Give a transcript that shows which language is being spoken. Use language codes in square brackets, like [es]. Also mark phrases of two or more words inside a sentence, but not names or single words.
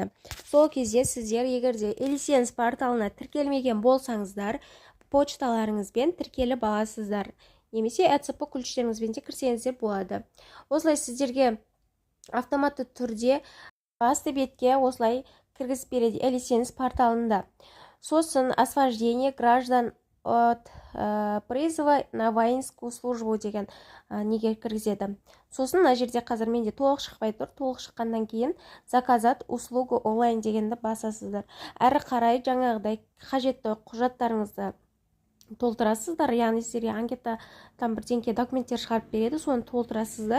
[kk] Сол кезде сіздер егерде Елисенс порталына тіркелмеген болсаңыздар, почталарыңызбен тіркеліп аласыздар. Немесе ЭЦП ключтеріңізбен де кірсеңіздер болады. Осылай сіздерге автоматты түрде басты бетке осылай кіргізіп береді Елисенс порталында. Сосын [ru] освобождение граждан от призыва на воинскую службу [kk] деген неге кіргізеді. Сосын мына жерде қазір менде толық шықпай тұр. Толық шыққаннан кейін [ru] заказать услугу онлайн [kk] дегенді басасыздар. Әрі қарай жаңағыдай қажетті құжаттарыңызды толтырасыздар. Яғни сіздерге анкета бірдеңке документтер шығарып береді, соны толтырасыздар.